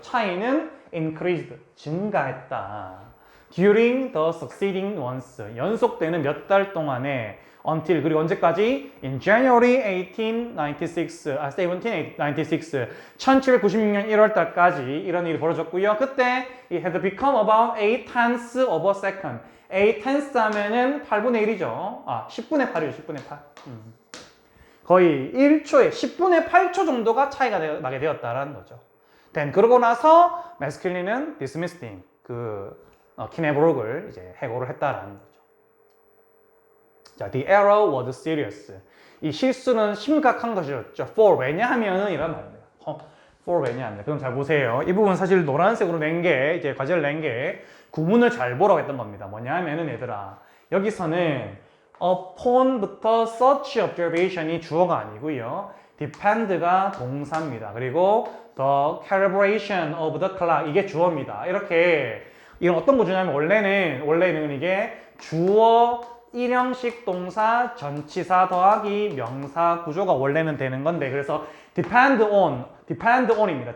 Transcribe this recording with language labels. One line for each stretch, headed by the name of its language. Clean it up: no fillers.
Korean: 차이는
English: increased,
Korean: 증가했다.
English: During the succeeding months,
Korean: 연속되는 몇 달 동안에
English: until,
Korean: 그리고 언제까지?
English: In January 1796,
Korean: 1796년 1월 달까지 이런 일이 벌어졌고요. 그때
English: it had become about 8 tenths of a second.
Korean: 8 tenths 하면은 8분의 1이죠. 10분의 8이죠. 10분의 8. 거의 1초에 10분의 8초 정도가 차이가 나게 되었다라는 거죠.
English: Then
Korean: 그러고 나서 masculine은
English: dismissed him,
Korean: 키네브록을 이제 해고를 했다라는 거죠.
English: 자, the error was serious.
Korean: 이 실수는 심각한 것이었죠.
English: For
Korean: 왜냐하면은 이란 말입니다.
English: for
Korean: 왜냐하면. 그럼 잘 보세요. 이 부분 사실 노란색으로 이제 과제를 낸 게 구문을 잘 보라고 했던 겁니다. 뭐냐 하면은 얘들아, 여기서는 upon부터 such observation이 주어가 아니고요. depend가 동사입니다. 그리고
English: the calibration of the clock,
Korean: 이게 주어입니다. 이건 어떤 구조냐면 원래는 이게 주어, 일형식 동사, 전치사 더하기 명사 구조가 원래는 되는 건데, 그래서 depend on입니다.